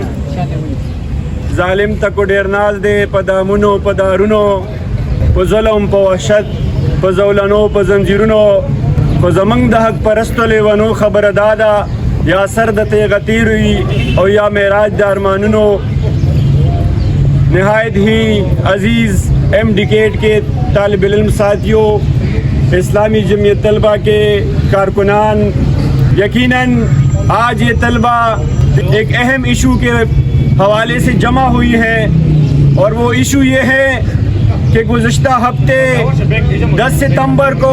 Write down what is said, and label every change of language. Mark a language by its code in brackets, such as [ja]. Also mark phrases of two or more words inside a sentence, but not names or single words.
[ps] ظالم تکو ډیر ناز دی په دامونو په دارونو په ظلم په وحشت په زولنو په زنجیرونو خو زمونږ د حق پرستو لیونو خبره دا ده یا سر د تیغه تیر وي او یا معراج د ارمانونو. [ur] نہایت ہی عزیز ایم ڈیکیٹ کے طالب علم ساتھیوں، اسلامی جمعیت طلبہ کے کارکنان، یقیناً آج یہ طلبہ ایک اہم ایشو کے حوالے سے جمع ہوئی ہے اور وہ ایشو یہ ہے کہ گزشتہ ہفتے 10 ستمبر کو